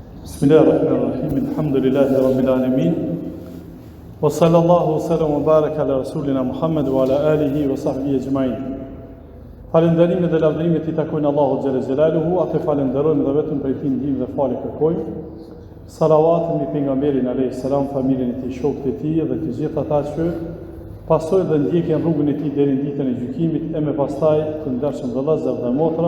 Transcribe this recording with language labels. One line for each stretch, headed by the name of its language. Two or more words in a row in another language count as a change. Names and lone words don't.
Arabic: بسم الله الرحمن الرحيم. الحمد لله رب العالمين. وصلى الله وسلم وبارك على رسولنا محمد وعلى آله وصحبه أجمعين.
Albanian: Falënderimet dhe lavdërimet I takojnë Allahu
Arabic: جل جلاله,
Albanian: atë falenderojmë dhe vetëm prej tij ndihmë dhe falë kërkojmë. Salavat mbi pejgamberin
Arabic: عليه السلام,
Albanian: familjen e tij, shokët e tij dhe të gjithë ata që pasojnë dhe ndjekin rrugën e tij deri në ditën e gjykimit e më pastaj të ndershëm vëllezër dhe motra.